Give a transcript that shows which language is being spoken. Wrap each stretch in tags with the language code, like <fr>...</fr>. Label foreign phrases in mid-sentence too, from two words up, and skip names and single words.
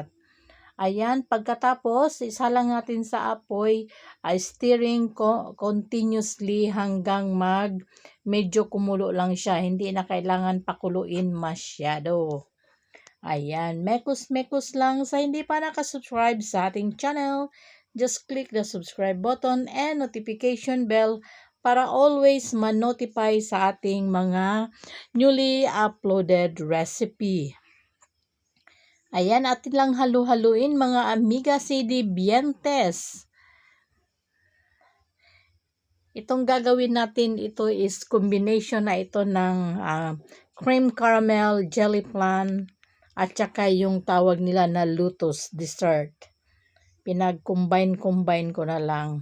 <tl>Ayan, pagkatapos, isalang natin sa apoy,</tl> <en>stirring continuously</en> <tl>hanggang medyo kumulo lang siya. Hindi na kailangan pakuluin masyado. Ayan, mekos-mekos lang. Sa hindi pa nakasubscribe sa ating channel,</tl> <en>just click the subscribe button and notification bell</en> <tl>para always ma-notify sa ating mga</tl> <en>newly uploaded recipe.</en> <tl>Ayan, atin lang halu-haluin mga</tl> <es>amigas y dientes.</es> <tl>Itong gagawin natin, ito</tl> <en>is combination</en> <tl>na ito ng</tl> <en>cream caramel, jelly flan,</en> <tl>at saka yung tawag nila na</tl> <en>lotus dessert.</en> <tl>Pinag-combine ko na lang.</tl>